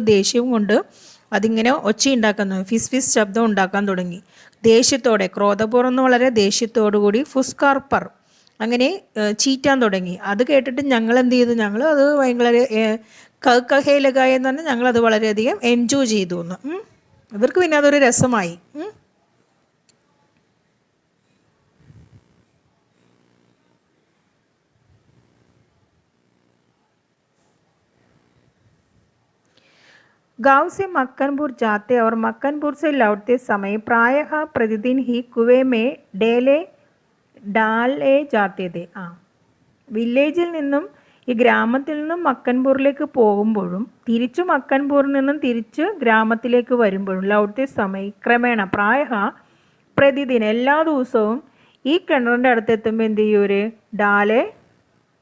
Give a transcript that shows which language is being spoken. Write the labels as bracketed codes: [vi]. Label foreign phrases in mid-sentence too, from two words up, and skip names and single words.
[ml] ദേഷ്യം കൊണ്ട് അതിങ്ങനെ ഒച്ചയുണ്ടാക്കാൻ, ഫിസ് ഫിസ് ശബ്ദം ഉണ്ടാക്കാൻ തുടങ്ങി. ദേഷ്യത്തോടെ, ക്രോധപൂർവ്വം വളരെ ദേഷ്യത്തോടു കൂടി [hi] फुसकार पर [ml] അങ്ങനെ ചീറ്റാൻ തുടങ്ങി. അത് കേട്ടിട്ട് ഞങ്ങൾ എന്ത് ചെയ്തു? ഞങ്ങൾ അത് ഭയങ്കര [hi] कहे लगाए [ml] എന്ന് പറഞ്ഞാൽ ഞങ്ങളത് വളരെയധികം എൻജോയ് ചെയ്തു എന്ന്. ഇവർക്ക് പിന്നെ അതൊരു രസമായി. [hi] गांव से मक्कनपुर जाते और मक्कनपुर से लौटते समय प्रायः प्रतिदिन ही कुएं में डाले जाते थे. [ml] വില്ലേജിൽ നിന്നും ഈ ഗ്രാമത്തിൽ നിന്നും മക്കൻപൂരിലേക്ക് പോകുമ്പോഴും തിരിച്ചു മക്കൻപൂരിൽ നിന്നും തിരിച്ച് ഗ്രാമത്തിലേക്ക് വരുമ്പോഴും [hi] लौटे समय [ml] ക്രമേണ [hi] प्रायः प्रतिदिन [ml] എല്ലാ ദിവസവും ഈ കിണറിൻ്റെ അടുത്തെത്തുമ്പോൾ എന്ത് ചെയ്യും?